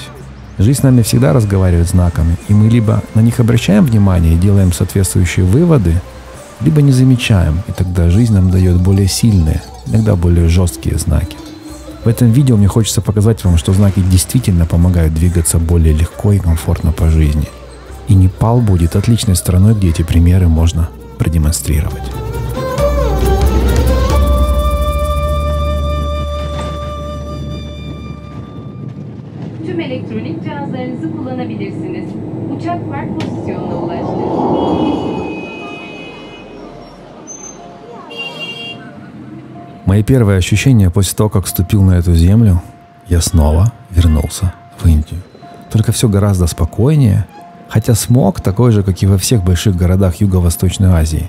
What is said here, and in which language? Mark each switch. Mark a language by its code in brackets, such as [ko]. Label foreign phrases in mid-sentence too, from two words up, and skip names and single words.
[ru] Жизнь с нами всегда разговаривает знаками, и мы либо на них обращаем внимание и делаем соответствующие выводы, либо не замечаем, и тогда жизнь нам дает более сильные, иногда более жесткие знаки. В этом видео мне хочется показать вам, что знаки действительно помогают двигаться более легко и комфортно по жизни. И Непал будет отличной страной, где эти примеры можно продемонстрировать. [tr] Tüm elektronik cihazlarınızı kullanabilirsiniz. Uçak park pozisyonuna ulaştı. [ru] Мои первые ощущения после того, как вступил на эту землю, я снова вернулся в Индию. Только все гораздо спокойнее, хотя смог такой же, как и во всех больших городах Юго-Восточной Азии.